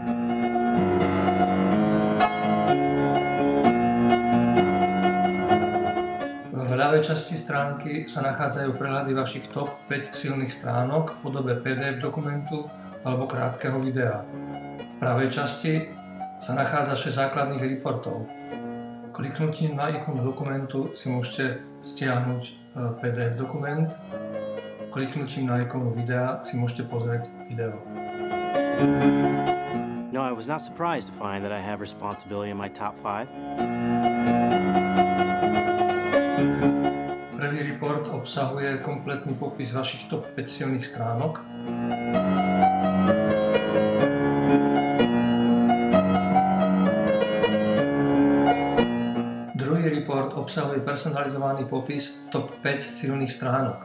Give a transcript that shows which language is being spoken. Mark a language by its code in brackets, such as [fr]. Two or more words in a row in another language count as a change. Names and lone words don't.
[sk] V ľavej časti stránky sa nachádzajú prehľady vašich top 5 silných stránok v podobe PDF dokumentu alebo krátkeho videa. V pravej časti sa nachádza 6 základných reportov. Kliknutím na ikonu dokumentu si môžete stiahnuť PDF dokument. Kliknutím na ikonu videa si môžete pozrieť video. [en] No, I was not surprised to find that I have responsibility in my top 5. [sk] Prvý report obsahuje kompletný popis vašich top 5 silných stránok. Druhý report obsahuje personalizovaný popis top 5 silných stránok.